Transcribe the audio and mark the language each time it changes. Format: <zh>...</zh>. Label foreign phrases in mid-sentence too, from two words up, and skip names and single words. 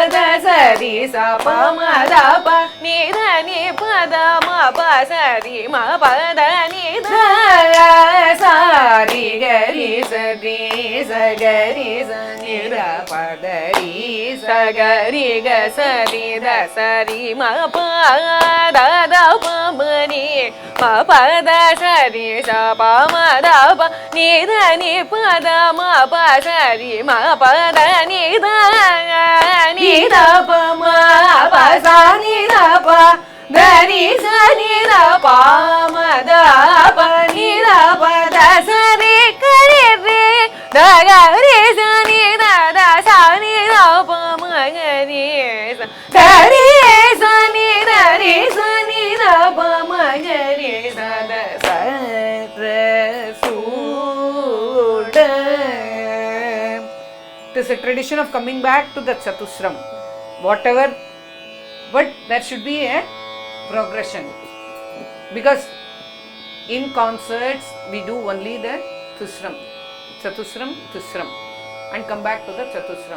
<en>da sari sa pa ma da pa ni da ni pa da ma pa sari ma pa da ni da sari gari sari sagari sani da padari sagari ga sari da sari ma pa da da pa mani ma pa da sari sa pa ma da pa ni da ni pa da ma pa sari ma pa da ni da pa ma pa sa ni da pa da ni sa ni da pa ma da pa ni da pa da sari kare re da ga re sa ni da da sa ni da pa ma ga re sa da re sa ni da re sa ni da pa ma ga re sa da sa re su da. It is a tradition of coming back to the Chatusram. Whatever, but there should be a progression, because in concerts we do only the Tusram, Tusram, and come back to the Chatusram.</en>